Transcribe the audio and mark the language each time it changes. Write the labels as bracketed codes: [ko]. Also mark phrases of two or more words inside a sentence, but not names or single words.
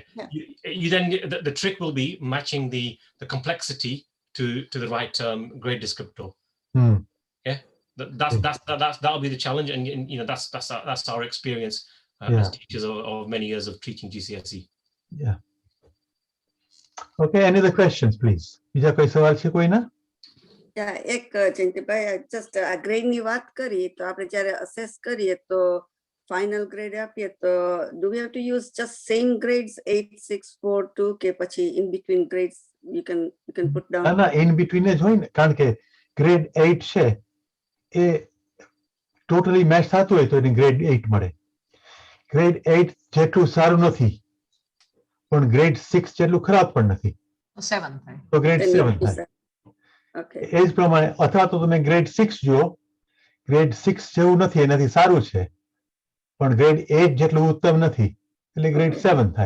[en] You then the trick will be matching the complexity to the right grade descriptor. Yeah. That'll be the challenge, and you know that's our experience as teachers of many years of teaching GCSE. Yeah. Okay, any other questions, please? [gu] બીજા કોઈ સવાલ છે કોઈના? એક જયંતિભાઈ જસ્ટ આ ગ્રેડ ની વાત કરી તો આપણે જ્યારે અસેસ કરીએ તો [en] final grade [gu] આપીએ તો [en] do we have to use just same grades [gu] 8 6 4 2 કે પછી [en] in between grades you can put down? [gu] ના [en] in between [gu] જ હોય ને, કારણ કે ગ્રેડ 8 છે એ [en] totally match [gu] થતું હોય તો એને ગ્રેડ 8 મળે. ગ્રેડ 8 જેટલું સારું નથી પણ ગ્રેડ 6 જેટલું ખરાબ પણ નથી 7 થાય તો ગ્રેડ 7 થાય. એ જ પ્રમાણે અથવા તો તમે ગ્રેડ 6 જુઓ, ગ્રેડ 6 જેવું નથી, એનાથી સારું છે પણ ગ્રેડ 8 જેટલું ઉત્તમ નથી એટલે ગ્રેડ 7 થાય.